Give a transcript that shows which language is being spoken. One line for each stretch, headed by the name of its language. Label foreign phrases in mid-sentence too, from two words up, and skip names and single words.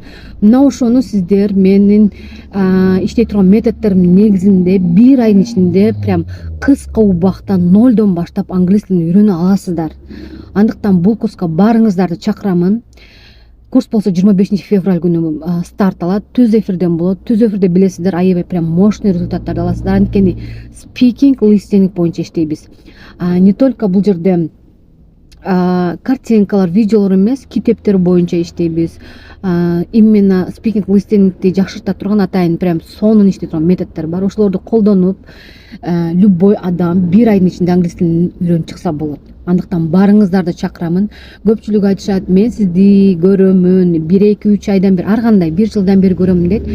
Kyrgyz: Мына ошону сиздер менин иштей турган методдорумдун негизинде 1 айдын ичинде прям кыска убакта нолдон баштап англис тилин үйрөнө аласыздар. Андыктан бул курска баарыңыздарды чакырамын. Курс болсо 25 февраль күнү старт алат. Түз эфирден болот. Түз эфирде билесиздер, аябай
Russian: прям мощный
Kyrgyz: результаттарды аласыздар. Анткени
English: speaking, listening
Kyrgyz: боюнча иштейбиз.
Russian: Не только
Kyrgyz: бул жерде картинкалар, видеолор эмес, китептер боюнча иштейбиз.
English: Именно speaking,
Kyrgyz: listeningди жакшырта турган атайын прям сонун иштей турган методдор бар. Ошолорду колдонуп, любой адам 1 айдын ичинде англис тилин үйрөнүп чыкса болот. Андыктан баарыңыздарды чакырамын. Көпчүлүк айтышат, мен сизди көрөмүн 1-2-3 айдан бери, ар кандай 1 жылдан бери көрөмүн дейт.